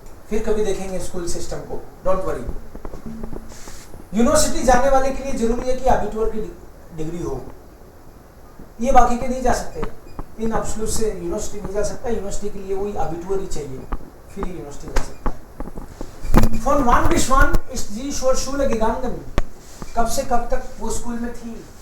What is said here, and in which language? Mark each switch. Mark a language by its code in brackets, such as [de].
[hi] फिर कभी देखेंगे स्कूल सिस्टम को, डोंट वरी। यूनिवर्सिटी जाने वाले के लिए जरूरी है कि अबिटूर की डिग्री हो, ये बाकी के नहीं जा सकते, इन अब्सोल्यूट से यूनिवर्सिटी नहीं जा सकता, यूनिवर्सिटी के लिए वही अबिटूर ही चाहिए, फिर ही यूनिवर्सिटी जा सकता है। [de] Von wann bis wann ist sie zur Schule gegangen? [hi] कब से कब तक वो स्कूल में थी?